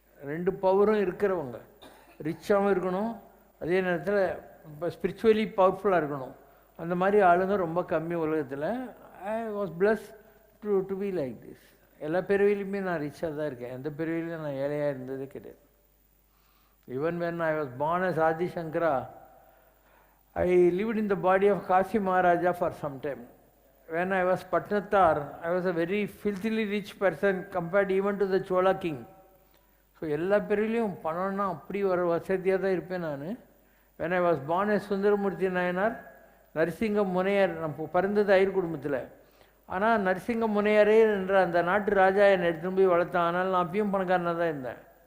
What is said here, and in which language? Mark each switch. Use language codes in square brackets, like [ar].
[ta] ரெண்டு பவரும் இருக்கிறவங்க, ரிச்சாகவும் இருக்கணும், அதே நேரத்தில் இப்போ ஸ்பிரிச்சுவலி பவர்ஃபுல்லாக இருக்கணும். அந்த மாதிரி ஆளுங்க ரொம்ப கம்மி உலகத்தில். [en] I was blessed to be like this. [ta] எல்லா பிறவிலையுமே நான் ரிச்சாக தான் இருக்கேன், எந்த பிறவிலையும் நான் ஏழையாக இருந்ததே கிடையாது. [en] Even when I was born as Adi Shankara, I lived in the body of Kasi Maharaja for some time. When I was Patnatar, I was a very filthily rich person compared even to the Chola king. [ta] So எல்லா பிறவிலையும் பணம்னா அப்படி ஒரு வசதியாக தான் இருப்பேன் நான். [en] when I was born as Sundaramurthy Nayanar, Narasinga Munaiyar, [ta] நம்ம பிறந்தது ஐயர் குடும்பத்தில். ஆனால் நரசிங்க முனையரே என்ற அந்த நாட்டு ராஜா என்னை எடுத்துன்னு போய் வளர்த்தான், ஆனால் நான் அப்பயும் பணக்காரனாக தான் இருந்தேன்.